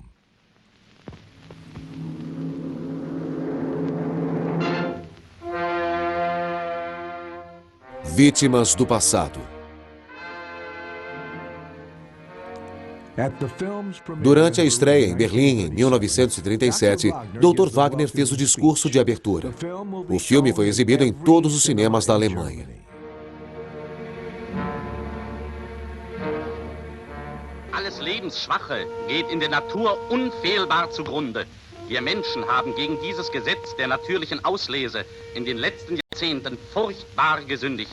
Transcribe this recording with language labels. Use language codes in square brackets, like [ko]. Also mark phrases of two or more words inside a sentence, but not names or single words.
[pt] Vítimas do passado. Durante a estreia em Berlim, em 1937, Dr. Wagner fez o discurso de abertura. O filme foi exibido em todos os cinemas da Alemanha. [de] Alles Lebensschwache geht in der Natur unfehlbar zugrunde. Wir Menschen haben gegen dieses Gesetz der natürlichen Auslese in den letzten Jahrzehnten furchtbar gesündigt.